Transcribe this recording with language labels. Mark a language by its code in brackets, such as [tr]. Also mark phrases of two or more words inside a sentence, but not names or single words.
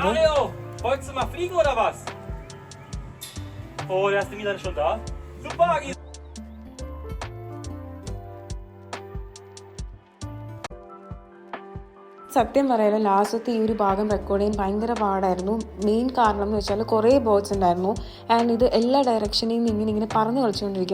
[de] Mario, wolltest du mal fliegen oder was? Oh, der ist wieder schon da. Super, Agi. [ml] സത്യം പറയാലോ ലാസ്റ്റത്തെ ഈ ഒരു ഭാഗം റെക്കോർഡ് ചെയ്യാൻ ഭയങ്കര പാടായിരുന്നു. മെയിൻ കാരണം എന്ന് വെച്ചാൽ കുറേ ബേർഡ്സ് ഉണ്ടായിരുന്നു. ആൻഡ് ഇത് എല്ലാ ഡയറക്ഷനിൽ നിന്ന് ഇങ്ങനെ പറഞ്ഞു കളിച്ചുകൊണ്ടിരിക്കും.